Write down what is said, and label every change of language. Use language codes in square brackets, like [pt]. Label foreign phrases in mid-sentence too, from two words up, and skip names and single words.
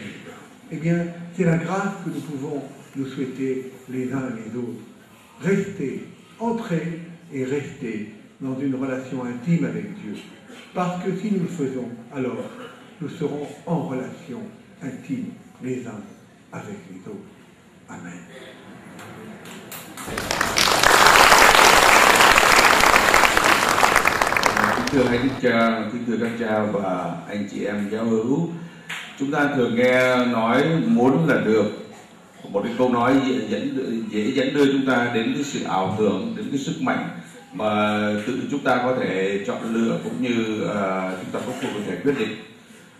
[fr] Eh bien, c'est la grâce que nous pouvons nous souhaiter les uns et les autres. Rester, entrer et rester dans une relation intime avec Dieu. Parce que si nous le faisons, alors nous serons en relation intime les uns avec les autres. Amen. [vi] Kính thưa hai đức cha, kính thưa các cha và anh chị em giáo hữu, chúng ta thường nghe nói muốn là được, một cái câu nói dễ dẫn đưa chúng ta đến cái sự ảo tưởng, đến cái sức mạnh mà tự chúng ta có thể chọn lựa cũng như chúng ta có thể quyết định.